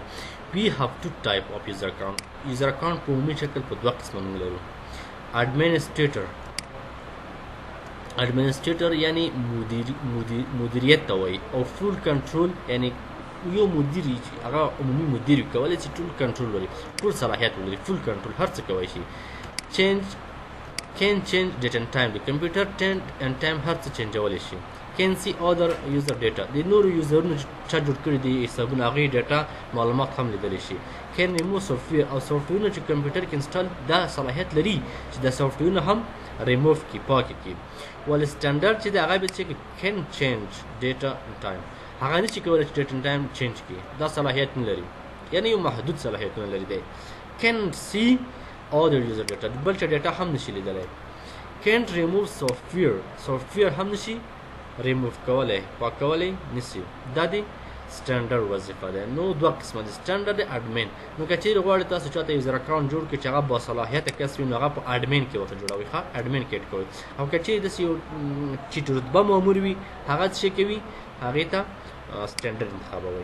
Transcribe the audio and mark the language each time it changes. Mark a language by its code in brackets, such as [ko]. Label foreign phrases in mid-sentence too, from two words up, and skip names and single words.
[en] we have two type of user account [ps] په عمومي شکل په دوه قسمه موږ لرو. administrator یعنی مدیریت ته وایي او [en] full control [ps] یعنی یو مدیر چې هغه عمومي مدیر کولی چې ټول کنټرول ولري ټول صلاحیت ولري [en] full control [ps] هر څه کولی شي. [en] can change date and time [ps] د کمپیوټر [en] date and time [ps] هر څه چینجولی شي. [en] can see other user data [ps] د نورو یوزرونو چا جوړ کړي دي حسابونه هغې ډیټا معلومات هم لیدلی شي. [en] can remove software [ps] او سافټویرونه چې کمپیوټر کې انسټال دا صلاحیت لري چې دا سافټویرونه هم ریموف کړي پاکې کړي. [en] well standard [ps] چې د هغه به چې [en] can change data and time [ps] هغه نه شي کولی چې [en] date and time [ps] چینج کړي دا صلاحیت نه لري یعنې یو محدود صلاحیتونه لري دی. [en] can see other user data [ps] بل چا ډیټا هم نشي لیدلی. [en] can't remove software [ps] هم نشي ریموف کولی پاکولی نشي. دا دی سټنډرډ وظیفه ده. نو دوه قسمه دي سټنډرډ اډمین. نو که چیرې غواړئ تاسو چاته [en] user account [ps] جوړ کړئ چې هغه باصلاحیته کس وي نو هغه په اډمین کې ورته جوړوئ ښه اډمین کې اډ کوئ. او که چیرې داسې یو ټیټ رتبه مامور وي هغه څه شی کوي هغې ته سټنډرډ انتخابوئ.